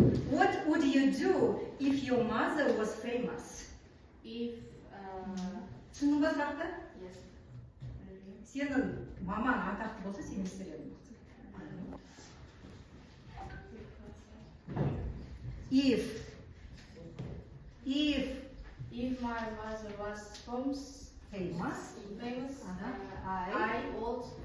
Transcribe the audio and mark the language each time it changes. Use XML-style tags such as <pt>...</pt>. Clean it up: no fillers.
<en>What would you do if your mother was famous? If</en> <kk>Түсіндің ба сұрақты?</kk> <en>yes.</en> <kk>Сенің мамаң атақты болса, сен не істер едің?</kk> <en>If my mother was famous, I would.</en>